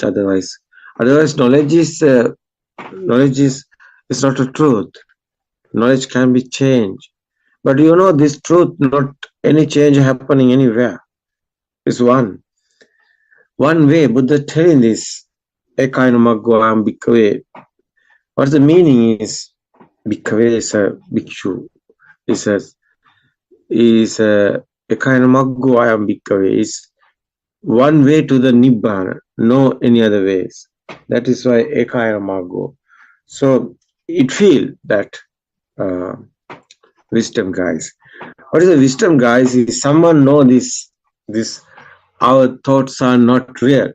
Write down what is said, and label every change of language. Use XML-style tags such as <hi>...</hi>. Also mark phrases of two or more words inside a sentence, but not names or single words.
<en>Otherwise knowledge is not a truth. Knowledge can be changed, but you know this truth, not any change happening anywhere. It's one way. Buddha telling this</en> <pi>ekainamaggo bhikkhave.</pi> <en>What the meaning is? Bhikkhave is a bhikshu. Is a</en> <pi>ekainamaggo ayam bhikkhave</pi> <en>is one way to the Nibbana, no any other ways. That is why ekainamaggo. So it feel that wisdom guys. What is the wisdom guys? Is someone know this our thoughts are not real.</en>